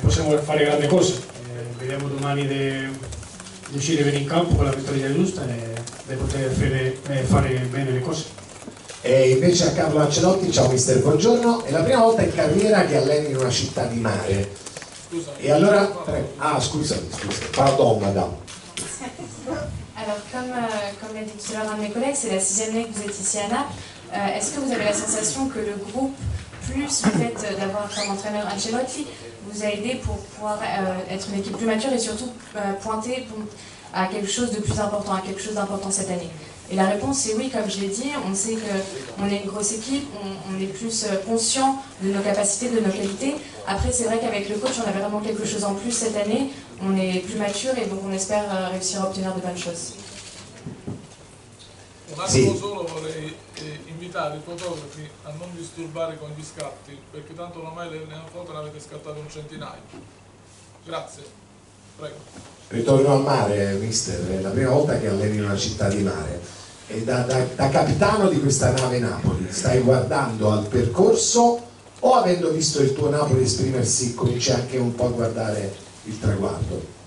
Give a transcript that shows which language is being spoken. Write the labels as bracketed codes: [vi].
[it] possiamo fare grandi cose. Vediamo domani di riuscire a venire in campo con la mentalità giusta e di poter fare bene le cose. E invece a Carlo Ancelotti, ciao mister, buongiorno, è la prima volta in carriera che alleni in una città di mare. Scusami. E allora, scusami, [fr] pardon madame. Alors, comme l'a dit tout à l'heure un de mes collègues, c'est la 6e année que vous êtes ici à Naples. Est-ce que vous avez la sensation que le groupe, plus le fait d'avoir comme entraîneur Ancelotti, vous a aidé pour pouvoir être une équipe plus mature et surtout pointer à quelque chose de plus important, à quelque chose d'important cette année? Et la réponse c'est oui, comme je l'ai dit, on sait qu'on est une grosse équipe, on est plus conscient de nos capacités, de nos qualités. Après c'est vrai qu'avec le coach on avait vraiment quelque chose en plus cette année, on est plus mature et donc on espère réussir à obtenir de bonnes choses. [it] Un attimo solo vorrei invitare i fotografi a non disturbare con gli scatti, perché tanto ormai nella foto ne avete scattato un centinaio. Grazie, prego. Ritorno al mare, mister, è la prima volta che alleni in una città di mare e da capitano di questa nave Napoli stai guardando al percorso o avendo visto il tuo Napoli esprimersi cominci anche un po' a guardare il traguardo?